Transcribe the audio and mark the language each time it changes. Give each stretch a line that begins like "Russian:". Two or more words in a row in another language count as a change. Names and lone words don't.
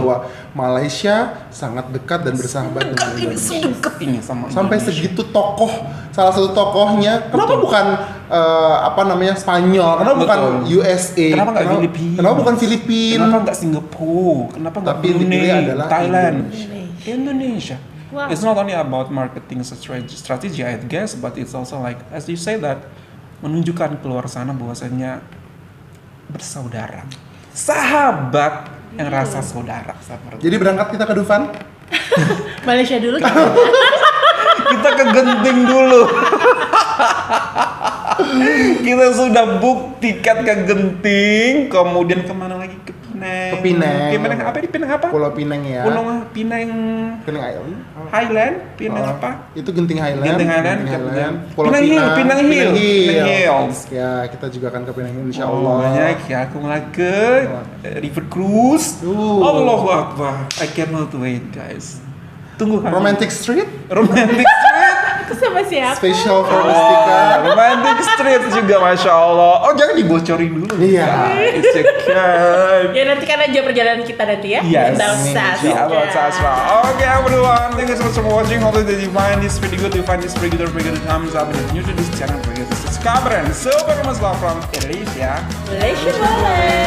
Indonesian: bahwa Malaysia sangat dekat dan bersahabat dengan Ini Indonesia. sedekat ini sama Sampai Indonesia. segitu tokoh, salah satu tokohnya. Kenapa bukan Spanyol? Kenapa bukan USA? Kenapa nggak Filipina? Kenapa bukan Filipina? Kenapa nggak Singapura? Kenapa nggak Tapi yang dipilih Brunei, adalah Thailand, Indonesia. Indonesia? Wow.
English: It's not only about marketing strategy, I guess, but it's also like, as you say that,
Indonesian: menunjukkan keluar sana bahwasanya bersaudara, sahabat yang rasa saudara seperti. Jadi berangkat kita ke Dufan? Malaysia dulu. Kita ke Genting dulu. Kita sudah book tiket ke Genting, kemudian kemana lagi? Ke Penang. Ke Penang. Penang apa? Di Penang apa? Pulau Pinang ya. Pulau Pinang Pinang Island. Highland, Pinang Oh, apa? Itu Genting Highland. Genting Highland, Pulau Pinang Hill, Pinang Hill, Pinang Hills. Ya, kita juga akan ke Pinang Hill insya Oh, Allah. banyak ya, aku mulai ke River Cruise.
Arabic: الله أكبر,
Indonesian: I cannot wait guys. Tunggu kami. Romantic Street, Romantic Street. Aku sama siapa?
English: special for
Indonesian: Oh, Rustika. Romantic Street juga,
Arabic: ما شاء الله.
Indonesian: Oh, jangan dibocorin dulu. Iya. guys, ya kan? Ya nantikan aja perjalanan kita nanti ya. Yes. Kita usah.
English: Yeah, about Sasra. Okay, everyone, thank you so much for watching. Hope that you find this video good. You find this pretty good. Thumbs up. And if you're new to this channel, forget to subscribe and super much love from Indonesia.
Malay: Malaysia boleh.